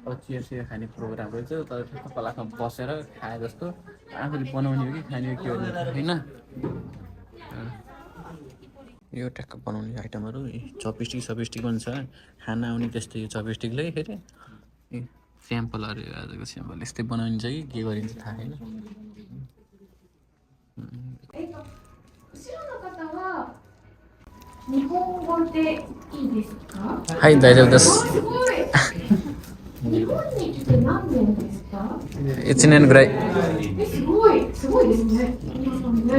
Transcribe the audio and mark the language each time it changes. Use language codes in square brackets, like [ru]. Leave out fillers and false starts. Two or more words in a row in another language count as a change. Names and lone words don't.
[ne] अब चिया खाने प्रोग्राम रहेछ तर कलामा बसेर खाए जस्तो आफूले बनाउने हो कि खाने हो के हो होइन यो ट्याक्क बनाउने आइटमहरू चपस्टिक पनि छ खाना आउने त्यस्तै यो चपस्टिकले फेरि स्याम्पलहरू आजको स्याम्पल यस्तै बनाइन्छ कि के गरिन्छ थाहा छैन [ja] 日本語でいいですか？はい、大丈夫です。すごい。日本に来て何年ですか？1年ぐらい。すごいですね。皆さんね。